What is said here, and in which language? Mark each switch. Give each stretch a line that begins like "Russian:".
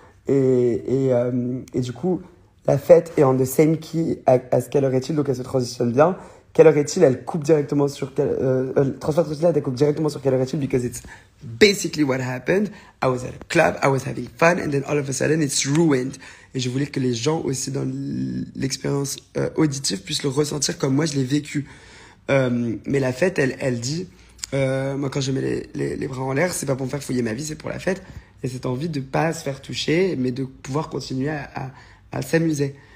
French: Et du coup, la fête est en
English: the same key
French: à ce qu'elle aurait-il, donc elle se transitionne bien. Quelle aurait-il, elle coupe directement sur... Transfert Trottinette, elle coupe directement sur quelle aurait-il,
English: because it's basically what happened. I was at a club, I was having fun, and then all of a sudden, it's ruined.
French: Et je voulais que les gens aussi dans l'expérience auditive puissent le ressentir comme moi je l'ai vécu. Mais la fête, elle dit, moi quand je mets les bras en l'air, c'est pas pour me faire fouiller ma vie, c'est pour la fête. Et cette envie de pas se faire toucher, mais de pouvoir continuer à s'amuser.